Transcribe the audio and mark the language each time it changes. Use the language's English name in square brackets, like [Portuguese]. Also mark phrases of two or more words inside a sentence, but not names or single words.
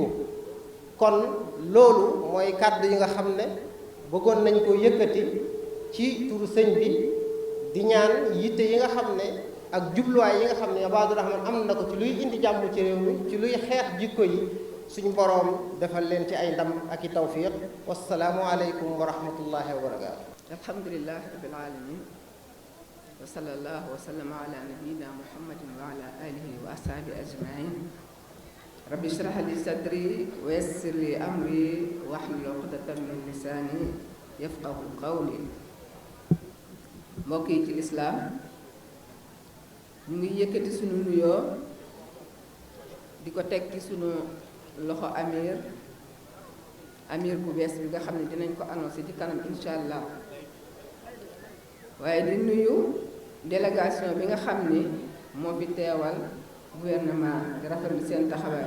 [Wolof] kon loolu mooy kàddu yi nga xam ne bëggoon nañ ko yëkkati ci turu sëñ bi, di ñaan yitte yi nga xam ne ak jubluwaay yi nga xam ne Ibaadu Rahmaan am na ko ci luy indi jàmm ci réew mi ci luy xeex jikko yi suñu boroom defal leen ci ay ndam ak i tawfiq. [Arabic] والسلام عليكم ورحمة الله وبركاته. الحمد لله رب العالمين وصلى الله وسلم على نبينا محمد وعلى آله وأصحابه أجمعين رب اشرح لي صدري ويسر لي أمري واحلل عقدة من لساني يفقهوا قولي. [Wolof] mbokk yi ci lislaam ñu ngi yëkkati sunu nuyoo di ko teg ci sunu loxo amir bu bees bi nga xam ne dinañ ko annoncé ci kanam [Arabic] إن شاء الله [Wolof] waaye di nuyu délégation bi nga xam ni moo fi teewal gouvernement di rafetlu seen taxawaay